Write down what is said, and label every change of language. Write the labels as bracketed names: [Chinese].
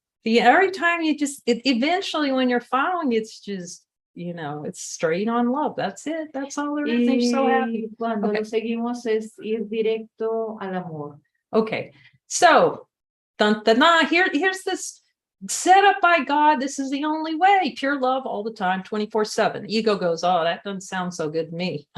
[English] Every time eventually when you're following, it's just, it's straight on love. That's it. That's all there is. I'm so happy. [Spanish] Cuando lo seguimos es ir directo al amor. [English] Okay. So, here's this set up by God. This is the only way. Pure love all the time, 24/7. Ego goes, oh, that doesn't sound so good to me.